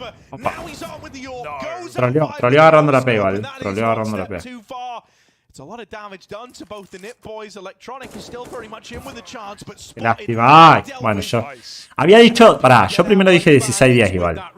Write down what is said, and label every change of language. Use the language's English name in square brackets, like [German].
[Spanish] Opa. Troleó agarrando la P, ¿vale? Troleó agarrando la P. [English] It's a lot of damage done to both the Nip boys. Electronic is still very much in with a chance, but [Spanish] Qué lástima. Ay, bueno, yo había dicho, pará, yo primero dije 16-10 igual.